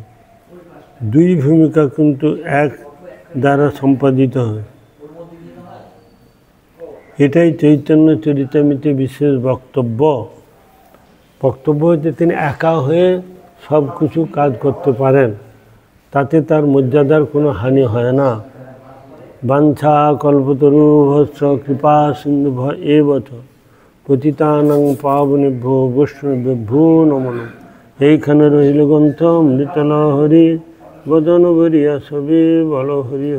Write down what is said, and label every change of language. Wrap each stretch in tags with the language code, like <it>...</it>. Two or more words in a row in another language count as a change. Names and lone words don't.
<bn>দুই ভূমিকা কিন্তু এক দ্বারা সম্পাদিত হয়। এটাই চৈতন্য চরিতামৃতে বিশেষ বক্তব্য। বক্তব্য হচ্ছে তিনি একা হয়ে সব কিছু কাজ করতে পারেন, তাতে তার মর্যাদার কোনো হানি হয় না।</bn> <sa>বাঞ্ছা কল্পতরুভ্যশ্চ কৃপা সিন্ধু এব চ পতিতানাং পাবনেভ্যো বৈষ্ণবেভ্যো নমো নমঃ।</sa> <bn>এইখানে রহিল গ্রন্থ মৃতলহরি বদন বরিয়া সবে বল হরি।</bn>